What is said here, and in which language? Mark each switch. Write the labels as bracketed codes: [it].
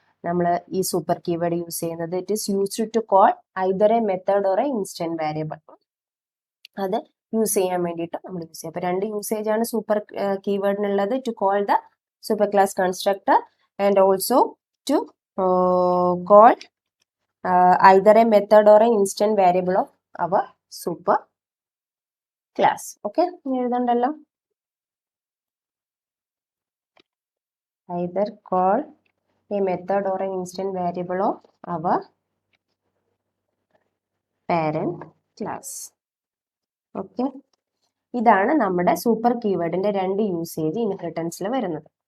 [ml] നമ്മൾ ഈ super keyword use ചെയ്യുന്നത്. [en] It is used to call either a method or a instant variable. [ml] അത് use ചെയ്യാൻ വേണ്ടിയിട്ട് നമ്മൾ യൂസ് ചെയ്യും. അപ്പോൾ രണ്ട് യൂസേജ് ആണ് super കീവേഡിനുള്ളത്. [en] To call the super class constructor and also to call either a method or an instant variable of our super class. [ml] Okay, എഴുതണ്ടല്ലോ. [en] Either call a method or an instant variable of our parent class. [ml] Okay, ഇതാണ് നമ്മുടെ super കീവേഡിന്റെ രണ്ട് usage ഇൻഹെറിറ്റൻസിൽ വരുന്നത്.